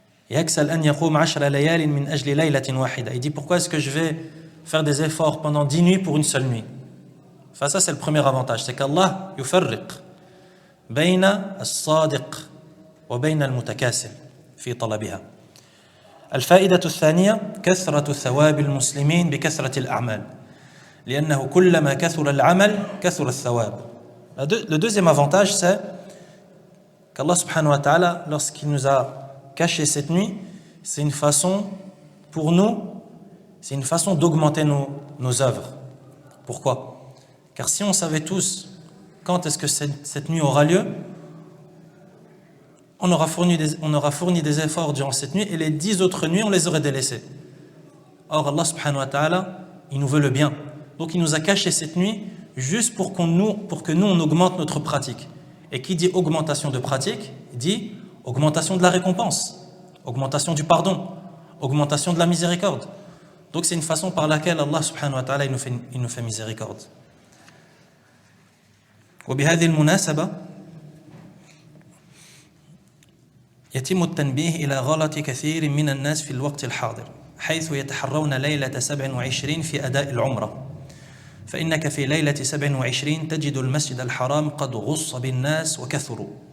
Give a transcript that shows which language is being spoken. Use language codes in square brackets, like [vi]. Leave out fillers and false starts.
[fr] Il dit pourquoi est-ce que je vais faire des efforts pendant 10 nuits pour une seule nuit? Enfin, ça c'est le premier avantage, c'est qu'Allah [ar] yufarriq bayna as-sadiq wa bayna al-mutakasil fi talabiha. الفائدة الثانية كثرة ثواب المسلمين بكثرة الأعمال لأنه كلما كثر العمل كثر الثواب. [fr] Le deuxième avantage c'est qu'Allah subhanahu wa ta'ala lorsqu'il nous a caché cette nuit, c'est une façon pour nous, c'est une façon d'augmenter nos œuvres. Pourquoi? Car si on savait tous quand est-ce que cette nuit aura lieu, on aura fourni des efforts durant cette nuit et les 10 autres nuits, on les aurait délaissés. Or, Allah subhanahu wa ta'ala, il nous veut le bien. Donc, il nous a caché cette nuit juste pour que nous, on augmente notre pratique. Et qui dit augmentation de pratique, dit augmentation de la récompense, augmentation du pardon, augmentation de la miséricorde. Donc, c'est une façon par laquelle Allah subhanahu wa ta'ala, il nous fait miséricorde. [ar] وبهذه المناسبة يتم التنبيه إلى غلط كثير من الناس في الوقت الحاضر حيث يتحرون ليلة 27 في أداء العمرة فإنك في ليلة 27 تجد المسجد الحرام قد غص بالناس وكثروا